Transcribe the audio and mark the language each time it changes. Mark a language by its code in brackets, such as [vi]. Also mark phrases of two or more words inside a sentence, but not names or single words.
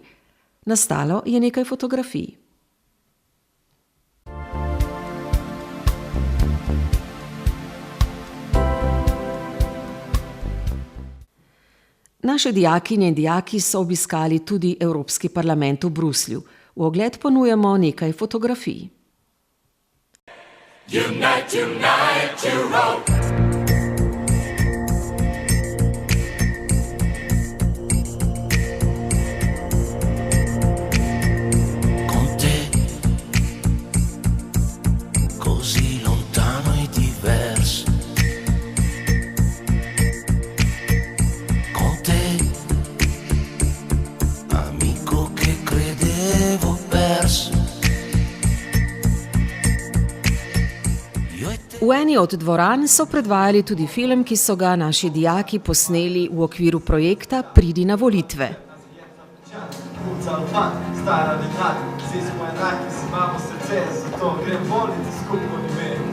[sl] Nastalo je nekaj fotografij. Naše dijakinje in dijaki so obiskali tudi Evropski parlament v Bruslju. V ogled ponujamo nekaj fotografij. [en] Unite, unite, Europe. [it] Con te, così lontano e diverso. Con te, amico che credevo perso. [sl] V eni od dvoran so predvajali tudi film, ki so ga naši dijaki posneli v okviru projekta Pridi na volitve. Stara dekat, vsi smo enaki, si imamo srce, zato grem voliti skupno ime.